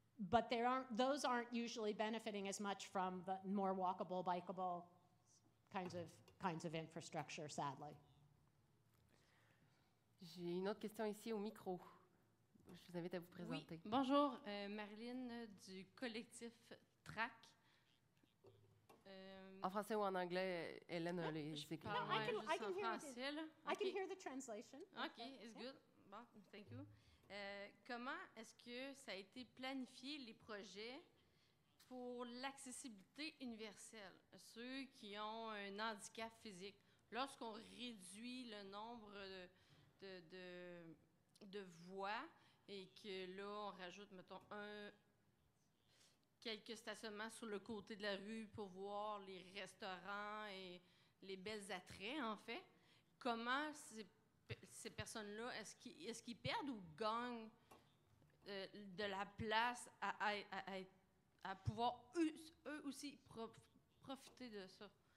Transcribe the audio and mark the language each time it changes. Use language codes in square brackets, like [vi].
[en] But those aren't usually benefiting as much from the more walkable, bikeable kinds of infrastructure, sadly. [fr] J'ai une autre question ici au micro. Je vous invite à vous présenter. Oui. Bonjour, Marilyn du collectif TRAC. En français ou en anglais, Hélène a les écrits. [en] I can hear the translation. OK, it's good. Bon, thank you. [fr] Comment est-ce que ça a été planifié, les projets, pour l'accessibilité universelle, ceux qui ont un handicap physique? Lorsqu'on réduit le nombre de voies et que là, on rajoute, mettons, quelques stationnements sur le côté de la rue pour voir les restaurants et les belles attraits, en fait, comment ces personnes-là, est-ce qu'ils perdent ou gagnent de la place à pouvoir eux aussi profiter de ça?